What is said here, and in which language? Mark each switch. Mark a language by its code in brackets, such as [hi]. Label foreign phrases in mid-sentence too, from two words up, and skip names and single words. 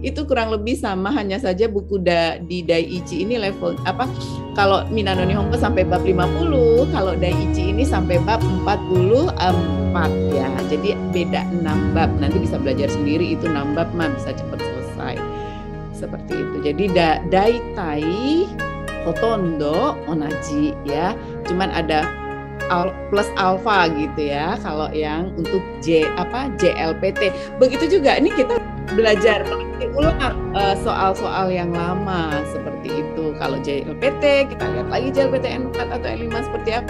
[id] Itu kurang lebih sama, hanya saja buku di Daiichi ini level kalau Minano Nihongo sampai bab 50, kalau Daiichi ini sampai bab 44 ya. Jadi beda 6 bab. Nanti bisa belajar sendiri, itu 6 bab mah bisa cepat selesai. Seperti itu. Jadi [ja] 大体ほとんど同じ [id] ya. Cuman ada plus alfa gitu ya. Kalau yang untuk JLPT. Begitu juga ini kita belajar ulang soal-soal yang lama seperti itu. Kalau JLPT kita lihat lagi JLPT N4 atau N5 seperti apa.